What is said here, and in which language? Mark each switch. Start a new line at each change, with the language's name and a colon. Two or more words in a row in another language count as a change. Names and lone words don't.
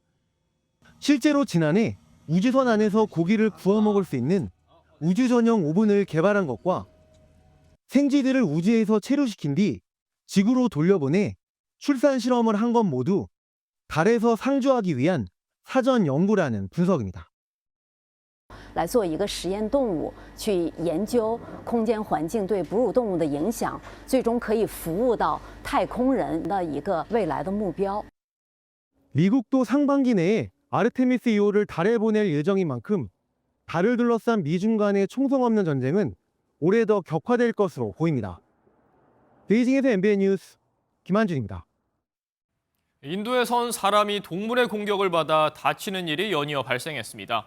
Korean: 실제로 지난해 우주선 안에서 고기를 구워 먹을 수 있는 우주 전용 오븐을 개발한 것과 생쥐들을 우주에서 체류시킨 뒤 지구로 돌려보내 출산 실험을 한 것 모두 달에서 상주하기 위한 사전 연구라는 분석입니다.
Chinese: 来做一个实验动物，去研究空间环境对哺乳动物的影响，最终可以服务到太空人的一个未来的目标。
Korean: 미국도 상반기 내에 아르테미스 2호를 달에 보낼 예정인 만큼 달을 둘러싼 미중 간의 총성 없는 전쟁은 올해 더 격화될 것으로 보입니다. 베이징에서 MBN 뉴스 김한준입니다. 인도에선 사람이 동물의 공격을 받아 다치는 일이 연이어 발생했습니다.